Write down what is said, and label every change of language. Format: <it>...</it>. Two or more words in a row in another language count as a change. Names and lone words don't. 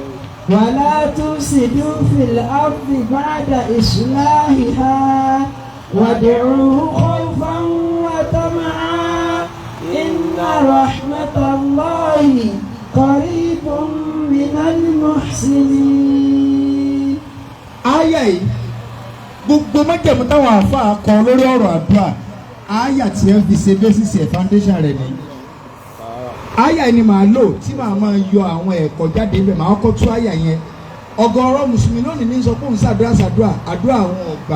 <ar>ولا تفسدوا في الأرض بعد إصلاحها وادعوه خوفا وطمعا إن رحمة الله قريب من المحسنين.</ar> <yo>Àyà yìí gbogbo májẹ̀mú táwọn àáfàá kọ lórí ọ̀rọ̀ àdúrà àyà tí ẹ fi ṣe bẹ́sìsì ẹ̀ foundation rẹ̀ ni. Àyà yìí ni màá lò tí màá máa yọ àwọn ẹ̀kọ́ jáde ibẹ̀ màá kọ́ tú àyà yẹn. Ọ̀gọ̀rọ̀ mùsùlùmí lónìí ní sọ pé òun ṣàdúrà àdúrà àwọn ọ̀gbà.</yo>